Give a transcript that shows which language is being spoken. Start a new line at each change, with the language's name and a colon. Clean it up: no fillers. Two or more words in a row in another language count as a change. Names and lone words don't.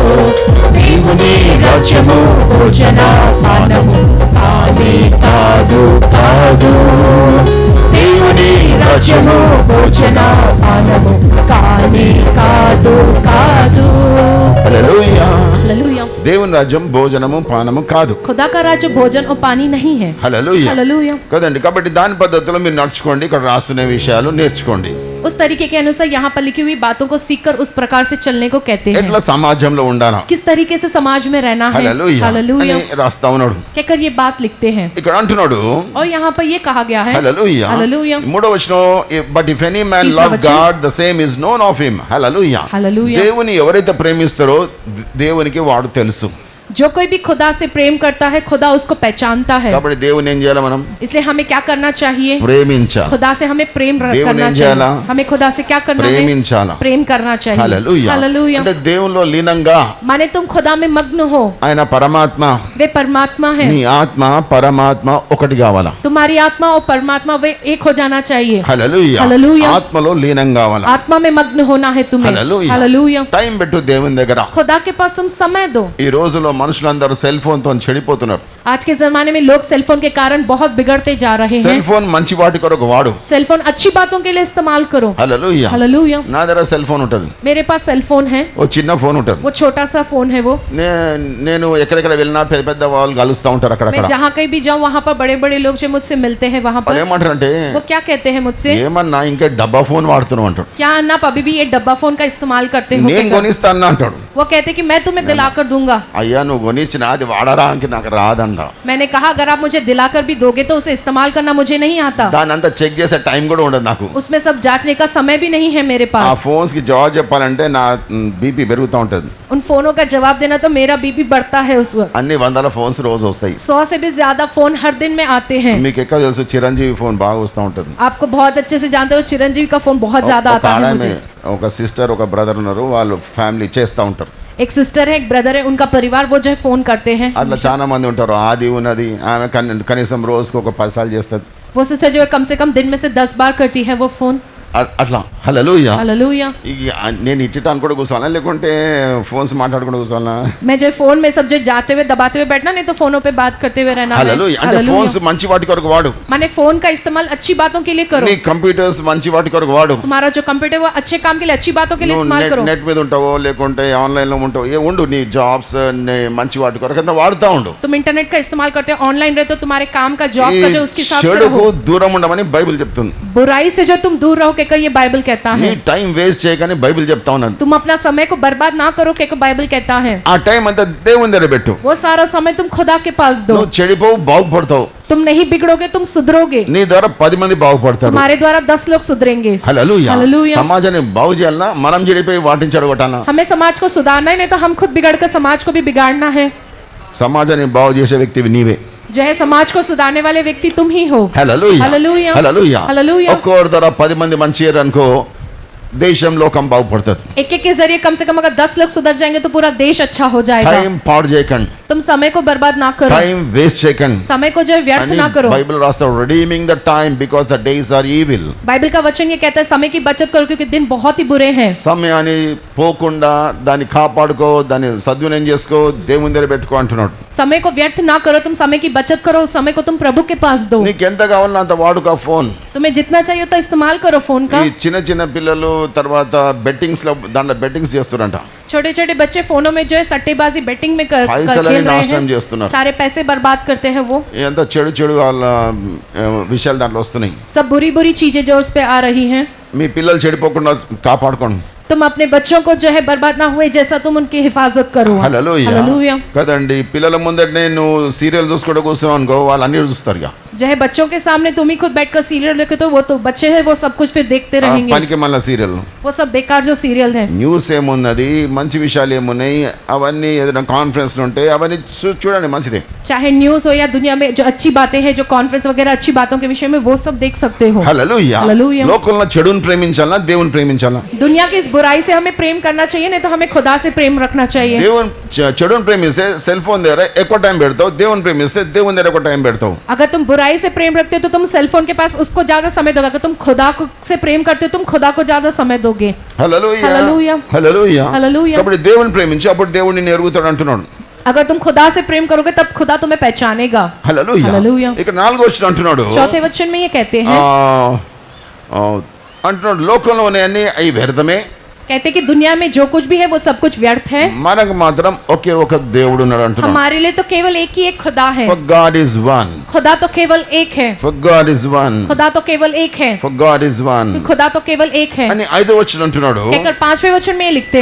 Telugu: దేవుని రాజ్యము భోజన పానము కానే కాదు కాదు. దేవుని రాజ్యము భోజన పానము కానే కాదు కాదు. హల్లెలూయా.
Hindi: हालेलुया.
Telugu: దేవుని రాజ్యం భోజనము పానము కాదు.
Hindi: खुदा का राज्य भोजन और पानी नहीं है.
Telugu: హల్లెలూయా.
Hindi: हालेलुया.
Telugu: కదండి. కాబట్టి దాని పద్ధతిలో మీరు నడుచుకోండి. ఇక్కడ రాస్తున్న విషయాలు నేర్చుకోండి.
Hindi: उस तरीके के अनुसार यहाँ पर लिखी हुई बातों को सीखकर उस प्रकार से चलने को कहते हैं।
Telugu: ఎట్లా సమాజంలో ఉండాలా
Hindi: किस तरीके से समाज में रहना है।
Telugu: హల్లెలూయా
Hindi: हालेलुया
Telugu: అని రాస్తా ఉన్నాడు.
Hindi: कहकर ये बात लिखते हैं
Telugu: ఇక్కడ అంటున్నాడు
Hindi: और यहाँ पर ये कहा गया है
Telugu: హల్లెలూయా
Hindi: हालेलुया
Telugu: మూడో వచనం,
English: but if any man
Telugu: తీసరా
English: లవ్
Telugu: వచనం.
English: God the same is known of him.
Telugu: హల్లెలూయా
Hindi: हालेलुया
Telugu: దేవుని ఎవరైతే ప్రేమిస్తారో దేవునికి వాడు తెలుసు.
Hindi: जो कोई भी खुदा से प्रेम करता है खुदा उसको पहचानता है।
Telugu: కాబట్టి దేవుని ఏం చేయాలి మనం?
Hindi: इसलिए हमें क्या करना चाहिए?
Telugu: ప్రేమించాలి.
Hindi: खुदा से हमें प्रेम
Telugu: దేవుని
Hindi: करना
Telugu: ఏం చేయాలా?
Hindi: चाहिए। हमें खुदा से क्या करना है?
Telugu: ప్రేమించాలి.
Hindi: प्रेम करना चाहिए।
Telugu: హల్లెలూయా
Hindi: हालेलुया
Telugu: అంటే దేవునిలో లీనంగా
Hindi: माने तुम खुदा में मग्न हो,
Telugu: ఆయన పరమాత్మ,
Hindi: वे परमात्मा है,
Telugu: నీ ఆత్మ పరమాత్మ ఒకటి కావాలా.
Hindi: तुम्हारी आत्मा और परमात्मा वे एक हो जाना चाहिए।
Telugu: హల్లెలూయా హల్లెలూయా. ఆత్మలో లీనం కావాలా.
Hindi: आत्मा में मग्न होना है तुम्हें।
Telugu: హల్లెలూయా.
Hindi: हालेलुया
Telugu: టైం పెట్టు దేవుని దగ్గర.
Hindi: खुदा के पास तुम समय दो।
Telugu: ఈ రోజులో మనుషులందరూ
English: cell phone
Telugu: తో చెడిపోతున్నారు.
Hindi: आज के जमाने में लोग सेलफोन के कारण बहुत बिगड़ते जा रहे हैं।
English: cell phone
Telugu: మంచి వాటి కొరకు వాడు.
Hindi: सेलफोन अच्छी बातों के लिए इस्तेमाल करो।
Telugu: హల్లెలూయా
Hindi: हालेलुया
Telugu: నా దగ్గర
English: cell phone
Telugu: ఉంటది,
Hindi: मेरे पास सेलफोन है,
Telugu: ఓ చిన్న ఫోన్ ఉంటది.
Hindi: वो छोटा सा फोन है। वो
Telugu: నేను ఎక్కడెక్కడ వెళ్ళినా పెద్ద పెద్ద వాళ్ళు కలుస్తా ఉంటారు
Hindi: मैं
Telugu: అక్కడక్కడ.
Hindi: जहाँ कहीं भी जाऊँ वहाँ पर बड़े बड़े लोग जो मुझसे मिलते हैं वहाँ
Telugu: వాళ్ళు
Hindi: पर
Telugu: ఏమంటారంటే
Hindi: वो क्या कहते हैं मुझसे,
Telugu: ఏమన్నా ఇంకా డబ్బా ఫోన్ వాడుతున్నావు అంటాడు.
Hindi: क्या अन्ना आप अभी भी ये डब्बा फोन का इस्तेमाल करते हो?
Telugu: నేను
Hindi: कहकर।
Telugu: కొనిస్తాను అంటాడు.
Hindi: वो कहते कि मैं तुम्हें दिलाकर दूंगा।
Telugu: అయ్యా నువ్వు కొనిచ్చిన అది వాడడానికి నాకు రాదంట.
Hindi: मैंने कहा अगर आप मुझे दिलाकर भी दोगे तो उसे इस्तेमाल करना मुझे नहीं आता।
Telugu: దాని అంతా చెక్ చేసే టైం కూడా ఉండదు నాకు.
Hindi: उसमें सब जांचने का समय भी नहीं है मेरे
Telugu: ఆ
Hindi: पास।
Telugu: ఫోన్స్ కి జవాబు చెప్పాలంటే నా బీపీ పెరుగుతూ ఉంటది.
Hindi: उन फोनों का जवाब देना तो मेरा बीपी बढ़ता है उस वक्त।
Telugu: అన్ని వందల ఫోన్స్ రోజు వస్తాయి.
Hindi: 100 से भी ज्यादा फोन हर दिन में आते हैं।
Telugu: మీకు ఎక్కువ తెలుసు చిరంజీవి ఫోన్ బాగా వస్తూ ఉంటది.
Hindi: आपको बहुत अच्छे से जानते हो चिरंजीवी का फोन बहुत ज्यादा
Telugu: ఒక
Hindi: आता है
Telugu: ఆడమే,
Hindi: मुझे।
Telugu: ఒక సిస్టర్ ఒక బ్రదర్ ఉన్నారు, వాళ్ళు ఫ్యామిలీ చేస్తూ ఉంటారు.
Hindi: एक सिस्टर है, एक ब्रदर है, उनका परिवार वो जो है फोन करते हैं।
Telugu: అట్లా చాలా మంది ఉంటారు. ఆది ఉన్నది, ఆమె కనీసం రోజుకు ఒక 10 సార్లు చేస్తుంది.
Hindi: वो सिस्टर जो है कम से कम दिन में से 10 बार करती है वो फोन।
Telugu: అట్లా హల్లెలూయా.
Hindi: हालेलुया
Telugu: నేను ఇట్టడానికి కూడా కూర్చోవాలా లేకుంటే ఫోన్స్ మాట్లాడుకుంటూ కూర్చోవాలా?
Hindi: मैं जो फोन में सब जो जाते हुए दबाते हुए बैठना, नहीं तो फोनों पे बात करते हुए रहना है।
Telugu: హల్లెలూయా అంటే
Hindi: हालेलुया।
Telugu: ఫోన్స్ మంచి వాటి కొరకు వాడు.
Hindi: माने फोन का इस्तेमाल अच्छी बातों के लिए करो।
Telugu: నీ కంప్యూటర్స్ మంచి వాటి కొరకు వాడు.
Hindi: तुम्हारा जो कंप्यूटर वो अच्छे काम के लिए अच्छी बातों के लिए इस्तेमाल करो।
Telugu: నెట్ మీద ఉంటావో లేకుంటే ఆన్లైన్ లో ఉంటావో ఉండు, నీ జాబ్స్ మంచి వాటి కొరకు అంతా వాడుతా ఉండు.
Hindi: तुम इंटरनेट का इस्तेमाल करते हो, ऑनलाइन रहते हो, तुम्हारे काम का जॉब का जो उसके हिसाब से
Telugu: చెడుకు
Hindi: रहो।
Telugu: దూరం ఉండమని బైబిల్ చెప్తుంది.
Hindi: बुराई से जो तुम दूर रहो कहकर ये बाइबल कहता
Telugu: నీ
Hindi: है।
English: time waste
Telugu: చేయకని బైబిల్ చెప్తా ఉన్నాను.
Hindi: तुम अपना समय को बर्बाद ना करो कहकर बाइबल कहता है।
Telugu: ఆ టైం అంతా దేవుని దగ్గర పెట్టు.
Hindi: वो सारा समय तुम खुदा के पास दो।
Telugu: నువ్వు చెడిపోవు, బాగుపడతావు.
Hindi: तुम नहीं बिगड़ोगे, तुम सुधरोगे।
Telugu: నీ ద్వారా 10 మంది బాగుపడతారు.
Hindi: तुम्हारे द्वारा 10 लोग सुधरेंगे।
Telugu: హల్లెలూయా. హల్లెలూయా. సమాజాన్ని బాగు చేయాలన్నా మనం చెడిపోయి వాటిని చెడగొట్టాలా?
Hindi: हमें समाज को सुधारना है, नहीं तो हम खुद बिगड़कर समाज को भी बिगाड़ना है।
Telugu: సమాజాన్ని బాగు చేసే వ్యక్తివి నీవే.
Hindi: जो है समाज को सुधारने वाले व्यक्ति तुम ही हो।
Telugu: హల్లెలూయా. హల్లెలూయా. హల్లెలూయా. హల్లెలూయా. ఒక్కొక్కరి ద్వారా 10 మంది మంచి అయ్యారు అనుకో, దేశం లోకం బాగుపడుతుంది.
Hindi: एक एक के जरिए कम से कम अगर 10 लोग सुधर जाएंगे तो पूरा देश अच्छा हो जाएगा।
Telugu: టైం పాడు చేయకండి,
Hindi: तुम समय को बर्बाद ना करो,
English: time waste
Telugu: చేయకండి.
Hindi: समय को जो है व्यर्थ ना करो।
Telugu: బైబిల్ రాస్తాడు
English: redeeming the time because the days are evil.
Hindi: बाइबल का वचन ये कहता है समय की बचत करो क्योंकि दिन बहुत ही बुरे हैं।
Telugu: సమయాన్ని పోకుండా దాన్ని కాపాడుకో, దాన్ని సద్వినియోగం చేసుకో, దేవుని దగ్గర పెట్టుకో అంటున్నాడు.
Hindi: समय को व्यर्थ ना करो, तुम समय की बचत करो, उस समय को तुम प्रभु के पास दो।
Telugu: నీకు ఎంత కావాలన్నా అంత వాడుకో ఫోన్.
Hindi: तुम्हें जितना चाहिए उतना इस्तेमाल करो फोन का।
Telugu: ఈ చిన్న చిన్న పిల్లలు తర్వాత బెట్టింగ్స్ లో దాంట్లో బెట్టింగ్స్ చేస్తారంట.
Hindi: छोटे छोटे बच्चे फोनों में जो है सट्टेबाजी बेटिंग में खेल
Telugu: పైసలని
Hindi: रहे
Telugu: నాశనం
Hindi: हैं,
Telugu: చేస్తున్నారు.
Hindi: सारे पैसे बर्बाद करते हैं। वो
Telugu: ఎంత చెడు చెడు వాళ్ళ విషయాలు దాంట్లో వస్తున్నాయి.
Hindi: सब बुरी बुरी चीजें जो उस पे आ रही हैं।
Telugu: మీ పిల్లలు చెడిపోకుండా కాపాడుకోండి.
Hindi: तुम अपने बच्चों को जो है बर्बाद ना हुए जैसा तुम उनकी हिफाजत करो।
Telugu: హల్లెలూయా.
Hindi: हालेलुया।
Telugu: కదండి, పిల్లల ముందటనే నువ్వు సీరియల్ చూసుకోవడం కోసం అనుకో, వాళ్ళు అన్ని చూస్తారు. ఇక
Hindi: जो है बच्चों के सामने तुम ही खुद बैठकर सीरियल देखे तो वो तो बच्चे हैं, वो सब कुछ फिर देखते रहेंगे।
Telugu: పనికి మళ్ళీ సీరియల్,
Hindi: वो सब बेकार जो सीरियल है।
Telugu: న్యూస్ ఏమున్నది, మంచి విషయాలు ఏమున్నాయి, అవన్నీ ఏదైనా కాన్ఫరెన్స్లు ఉంటాయి, అవన్నీ చూడండి, మంచిదే.
Hindi: चाहे न्यूज हो या दुनिया में जो अच्छी बातें हैं, जो कॉन्फ्रेंस वगैरह अच्छी बातों के विषय में, वो सब देख सकते हो।
Telugu: హల్లెలూయా. హల్లెలూయా. లోకంలో చెడుని ప్రేమించాలా, దేవుని ప్రేమించాలా?
Hindi: दुनिया की इस बुराई से हमें प्रेम करना चाहिए, नहीं तो हमें खुदा से प्रेम रखना चाहिए।
Telugu: దేవుని చెడుని ప్రేమిస్తే
English: cell phone
Telugu: దగ్గర ఎక్కువ టైం పెడతావు, దేవుని ప్రేమిస్తే దేవుని దగ్గర ఎక్కువ టైం పెడతావు.
Hindi: अगर तुम बुराई से प्रेम रखते हो तो तुम सेलफोन के पास उसको ज्यादा समय दोगे। अगर तुम खुदा से प्रेम करते हो तुम खुदा को ज्यादा समय दोगे।
Telugu: హల్లెలూయా. హల్లెలూయా. హల్లెలూయా. హల్లెలూయా. కాబట్టి దేవుని ప్రేమించి అప్పుడు దేవుడిని నిన్ను ఎరుగుతాడు అంటున్నాడు.
Hindi: अगर तुम खुदा से प्रेम करोगे तब खुदा तुम्हें पहचानेगा।
Telugu: హల్లెలూయా. హల్లెలూయా. ఇక 4వ వచనం అంటున్నాడు,
Hindi: चौथे वचन में ये कहते हैं
Telugu: అంటున్నాడు లోకంలో ఉన్నాయన్నీ అవి వ్యర్థమే,
Hindi: कहते कि दुनिया में जो कुछ भी है वो सब कुछ व्यर्थ है,
Telugu: మనకు మాత్రం ఒకే ఒక దేవుడు ఉన్నాడు అంటున్నాడు.
Hindi: हमारे लिए तो केवल एक ही एक खुदा है.
English: For God is one.
Hindi: खुदा तो केवल एक है.
English: For God is one.
Hindi: खुदा तो केवल एक है.
English: For God is one.
Hindi: खुदा तो केवल एक है.
Telugu: అని 5వ వచనం అంటున్నాడు.
Hindi: कहकर 5वें वचन में लिखते